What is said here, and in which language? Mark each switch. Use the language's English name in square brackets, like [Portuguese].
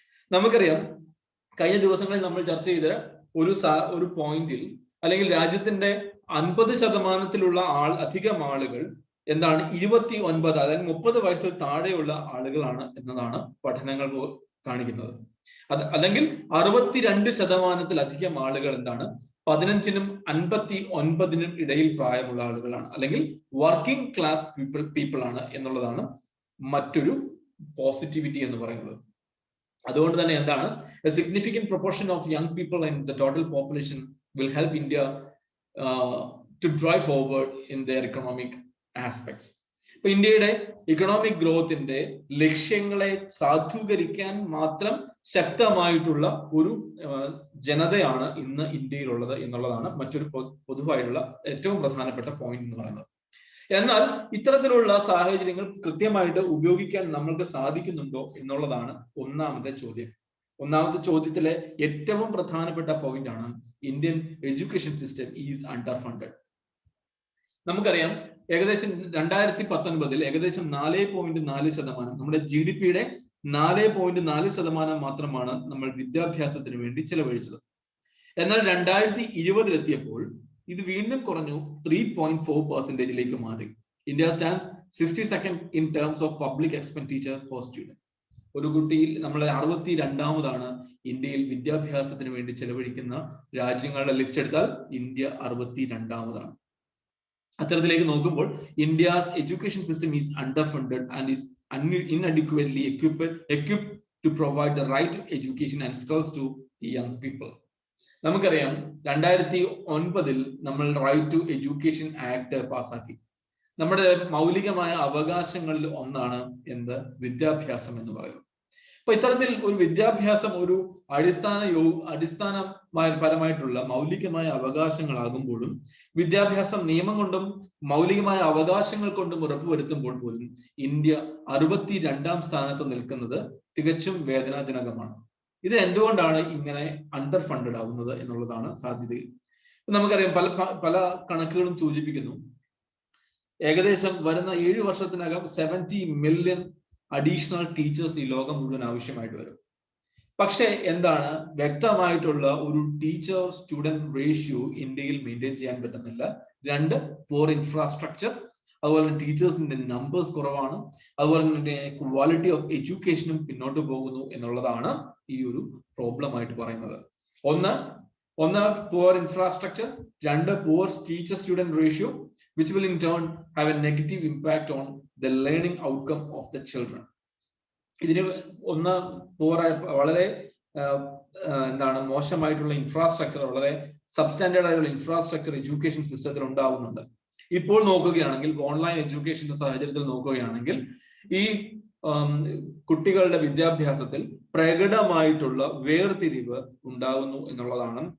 [Malayalam] നമുക്കറിയാം കഴിഞ്ഞ ദിവസങ്ങളിൽ നമ്മൾ ചർച്ച ചെയ്ത ഒരു പോയിന്റിൽ അല്ലെങ്കിൽ രാജ്യത്തിന്റെ 50% അധികം ആളുകൾ എന്താണ് 29 അതായത് 30 വയസ്സിൽ താഴെയുള്ള ആളുകളാണ് എന്നതാണ് പഠനങ്ങൾ കാണിക്കുന്നത്. അല്ലെങ്കിൽ 62% ആളുകൾ എന്താണ് 15-നും 59-നും ഇടയിൽ പ്രായമുള്ള ആളുകളാണ്, അല്ലെങ്കിൽ വർക്കിംഗ് ക്ലാസ് പീപ്പിൾ ആണ് എന്നുള്ളതാണ് മറ്റൊരു പോസിറ്റിവിറ്റി എന്ന് പറയുന്നത്. അതുകൊണ്ട് തന്നെ എന്താണ് [English] a significant proportion of young people in the total population will help India to drive forward in their economic aspects. [Malayalam] ഇപ്പൊ ഇന്ത്യയുടെ ഇക്കണോമിക് ഗ്രോത്തിന്റെ ലക്ഷ്യങ്ങളെ സാധൂകരിക്കാൻ മാത്രം ശക്തമായിട്ടുള്ള ഒരു ജനതയാണ് ഇന്ന് ഇന്ത്യയിലുള്ളത് എന്നുള്ളതാണ് മറ്റൊരു പൊതുവായിട്ടുള്ള ഏറ്റവും പ്രധാനപ്പെട്ട പോയിന്റ് എന്ന് പറയുന്നത്. എന്നാൽ ഇത്തരത്തിലുള്ള സാഹചര്യങ്ങൾ കൃത്യമായിട്ട് ഉപയോഗിക്കാൻ നമ്മൾക്ക് സാധിക്കുന്നുണ്ടോ എന്നുള്ളതാണ് ഒന്നാമത്തെ ചോദ്യം. ഒന്നാമത്തെ ചോദ്യത്തിലെ ഏറ്റവും പ്രധാനപ്പെട്ട പോയിന്റ് ആണ് [English] Indian education system is under funded. [Malayalam] നമുക്കറിയാം ഏകദേശം 2019 ഏകദേശം 4.4% നമ്മുടെ GDP-യുടെ 4.4% മാത്രമാണ് നമ്മൾ വിദ്യാഭ്യാസത്തിന് വേണ്ടി ചെലവഴിച്ചത്. എന്നാൽ 2020 എത്തിയപ്പോൾ ഇത് വീണ്ടും കുറഞ്ഞു 3.4% മാറി. [English] India stands 62nd in terms of public expenditure per student. [Malayalam] ഒരു കുട്ടിയിൽ നമ്മൾ 62ാമതാണ് ഇന്ത്യയിൽ വിദ്യാഭ്യാസത്തിന് വേണ്ടി ചെലവഴിക്കുന്ന രാജ്യങ്ങളുടെ ലിസ്റ്റ് എടുത്താൽ ഇന്ത്യ 62ാമതാണ്. അത്തരത്തിലേക്ക് നോക്കുമ്പോൾ [English] India's education system is under funded and is inadequately equipped to provide the right to education and skills to young people. [Malayalam] നമുക്കറിയാം 2009 നമ്മൾ റൈറ്റ് ടു എഡ്യൂക്കേഷൻ ആക്ട് പാസ്സാക്കി. നമ്മുടെ മൗലികമായ അവകാശങ്ങളിൽ ഒന്നാണ് എന്ത്? വിദ്യാഭ്യാസം എന്ന് പറയുന്നത്. അപ്പൊ ഇത്തരത്തിൽ ഒരു വിദ്യാഭ്യാസം ഒരു അടിസ്ഥാനപരമായിട്ടുള്ള മൗലികമായ അവകാശങ്ങളാകുമ്പോഴും വിദ്യാഭ്യാസം നിയമം കൊണ്ടും മൗലികമായ അവകാശങ്ങൾ കൊണ്ടും ഉറപ്പുവരുത്തുമ്പോൾ പോലും ഇന്ത്യ 62ാം സ്ഥാനത്ത് നിൽക്കുന്നത് തികച്ചും വേദനാജനകമാണ്. ഇത് എന്തുകൊണ്ടാണ് ഇങ്ങനെ അണ്ടർ ഫണ്ടഡ് ആവുന്നത് എന്നുള്ളതാണ് സാധ്യത. നമുക്കറിയാം പല കണക്കുകളും സൂചിപ്പിക്കുന്നു ഏകദേശം വരുന്ന 7 വർഷത്തിനകം 70 മില്യൺ അഡീഷണൽ ടീച്ചേഴ്സ് ഈ ലോകം മുഴുവൻ ആവശ്യമായിട്ട് വരും. പക്ഷെ എന്താണ് വ്യക്തമായിട്ടുള്ള ഒരു ടീച്ചർ സ്റ്റുഡന്റ് റേഷ്യോ ഇന്ത്യയിൽ മെയിൻറ്റെയിൻ ചെയ്യാൻ പറ്റുന്നില്ല. 2 പോർ ഇൻഫ്രാസ്ട്രക്ചർ, അതുപോലെ തന്നെ ടീച്ചേഴ്സിന്റെ നമ്പേഴ്സ് കുറവാണ്, അതുപോലെ തന്നെ ക്വാളിറ്റി ഓഫ് എഡ്യൂക്കേഷനും പിന്നോട്ട് പോകുന്നു എന്നുള്ളതാണ് ഈ ഒരു പ്രോബ്ലം ആയിട്ട് പറയുന്നത്. [English] ഒന്ന് poor infrastructure, 2 poor teacher student ratio which will in turn have a negative impact on the learning outcome of the children. [Malayalam] ഇതിന് ഒന്ന് വളരെ എന്താണ് മോശമായിട്ടുള്ള ഇൻഫ്രാസ്ട്രക്ചർ, വളരെ സബ്സ്റ്റാൻഡേർഡ് ആയിട്ടുള്ള ഇൻഫ്രാസ്ട്രക്ചർ എഡ്യൂക്കേഷൻ സിസ്റ്റത്തിൽ ഉണ്ടാവുന്നുണ്ട്. ഇപ്പോൾ നോക്കുകയാണെങ്കിൽ ഓൺലൈൻ എഡ്യൂക്കേഷന്റെ സാഹചര്യത്തിൽ നോക്കുകയാണെങ്കിൽ ഈ കുട്ടികളുടെ വിദ്യാഭ്യാസത്തിൽ പ്രകടമായിട്ടുള്ള വേർതിരിവ് ഉണ്ടാകുന്നു എന്നുള്ളതാണ്.